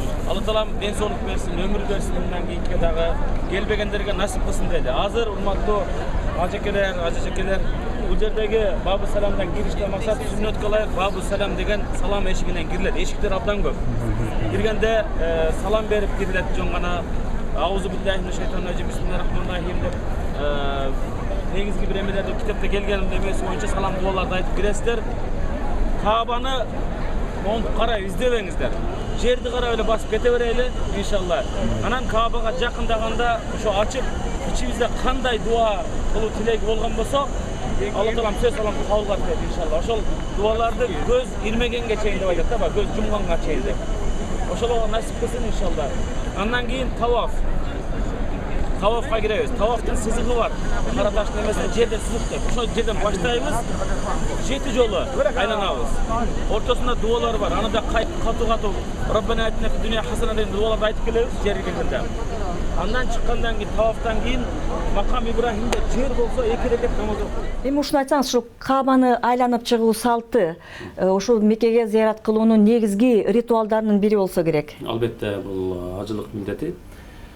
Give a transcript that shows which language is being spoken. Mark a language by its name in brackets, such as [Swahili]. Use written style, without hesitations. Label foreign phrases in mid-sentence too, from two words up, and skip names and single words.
[Kyrgyz] Алла Таалам ден соолук берсин, өмүр берсин, мындан кийинки дагы келбегендерге насип кылсын деди. Азыр урматтуу ажекелер, бул жердеги Бабу Саламдан кириште максат сүннөткө ылайык Бабу Салам деген салам эшигинен кирилет. Эшиктер абдан көп. Киргенде салам берип кирилет, жөн гана [Arabic] أعوذ بالله من الشيطان الرجيم بسم الله الرحمن الرحيم [Kyrgyz] деп негизги бир эмелерди китепте келген эмеси боюнча салам дуаларды айтып киресиздер. Кабаны монтуп карай издебеңиздер. Жерди карап эле басып кете берели иншалла. Анан Кабага жакындаганда ошо ачып, ичибизде кандай дуа кылуу тилеги болгон болсо, Алла Таалам сөз салам кабыл кылат дейт иншалла. Ошол дуаларды көз ирмегенге чейин деп айтат да, көз жумганга чейин деп. Ошолго насип кылсын иншалла. Андан кийин Тавафка киребиз. Тавафтын сызыгы бар. Кара таштын эмесинен жерден сызык деп. Ошол жерден баштайбыз. 7 жолу айланабыз. Ортосунда дуалар бар. Аны да катуу [Arabic] ربنا آتنا في الدنيا حسنة [Kyrgyz] деген дуаларды айтып келебиз жерге келгенде. Андан чыккандан кийин Тавафтан кийин Макам Ибрахимде жер болсо 2 рекет намаз окуйт. Эми ушуну айтсаңыз, ушул Кабаны айланып чыгуу салты, ушул Меккеге зыярат кылуунун негизги ритуалдарынын бири болсо керек. Албетте бул ажылык милдети.